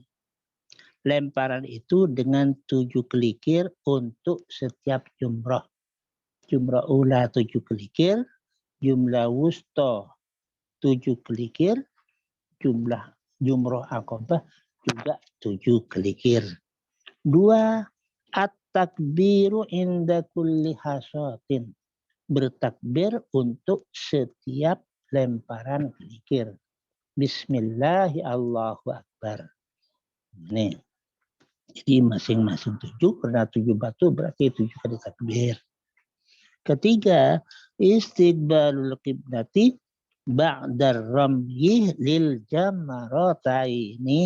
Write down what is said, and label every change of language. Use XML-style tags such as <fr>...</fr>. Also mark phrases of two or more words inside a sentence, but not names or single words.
<id>Lemparan itu dengan 7 kelikir untuk setiap jumrah. Jumrah ula 7 kelikir, jumlah wusta 7 kelikir, jumlah jumrah aqabah juga 7 kelikir. 2.</id> <ar>التكبير عند كل حصاة.</ar> <id>Bertakbir untuk setiap lemparan kelikir.</id> <ar>بسم الله الله أكبر.</ar> <id>Nih. Jadi masing-masing 7, karena 7 batu berarti 7 kali takbir. Ketiga,</id> <ar>استقبال القبلة بعد الرمي للجمرتين.</ar>